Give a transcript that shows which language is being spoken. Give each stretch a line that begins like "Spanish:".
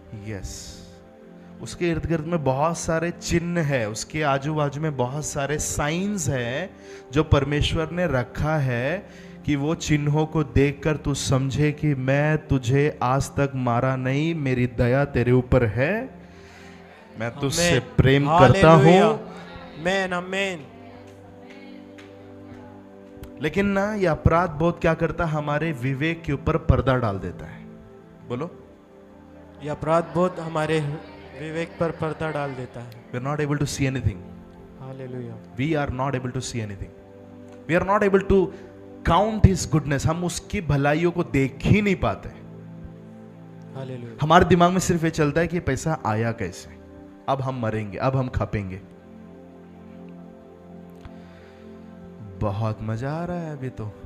Hindi: Yes, उसके इर्द गिर्द में बहुत सारे चिन्ह है, उसके आजू बाजू में बहुत सारे साइंस है जो परमेश्वर ने रखा है कि वो चिन्हों को देखकर तू समझे कि मैं तुझे आज तक मारा नहीं, मेरी दया तेरे ऊपर है, मैं तुझसे प्रेम करता हूं। आमेन, आमेन। लेकिन ना ये अपराध बोध क्या करता? हमारे विवेक के ऊपर पर्दा डाल देता है। बोलो। ये अपराध बोध हमारे विवेक पर पर्दा डाल देता है।
English: We are not able to see anything.
Hindi: Hallelujah.
English: We are not able to see anything. We are not able to count his goodness.
Hindi: हम उसकी भलाइयों को देख ही नहीं पाते। हालेलुया। हमारे दिमाग में सिर्फ ये चलता है कि पैसा आया कैसे, अब हम मरेंगे, अब हम खपेंगे। बहुत मजा आ रहा है अभी तो।